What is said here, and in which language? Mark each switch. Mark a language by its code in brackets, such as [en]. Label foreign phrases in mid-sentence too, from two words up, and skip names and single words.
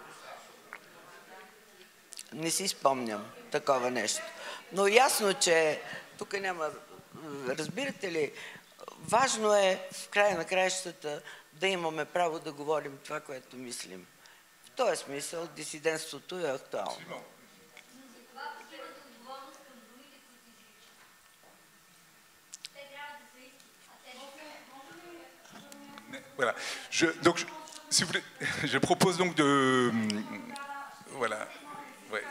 [bg] Не си спомням такова нещо. Но ясно, че тук няма... Разбирате ли, важно е в края на краищата да имаме право да говорим това, което мислим. В този смисъл дисидентството е актуално. [fr] Voilà. Si vous voulez, je propose donc de... Voilà. Ouais.